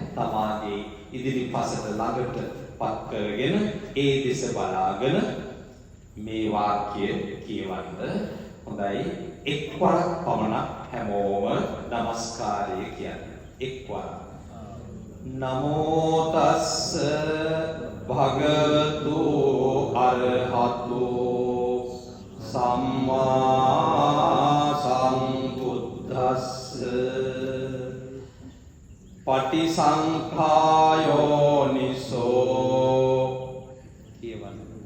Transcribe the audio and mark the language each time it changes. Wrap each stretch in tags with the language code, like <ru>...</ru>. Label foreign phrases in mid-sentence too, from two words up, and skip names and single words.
<si>තමාගේ ඉදිරිපසට ළඟට පත් කරගෙන ඒ දෙස බලාගෙන මේ වාක්‍ය කියවන්න. හොඳයි. එක්වරක් පමණක් හැමෝම নমස්කාරය කියන්නේ. එක්වරක්.</si> <pi>නමෝ තස්ස භගවතු අරහතු සම්මා සම්බුද්දස්ස පටිසංඛායෝ නිසෝ කියවන්න.</pi>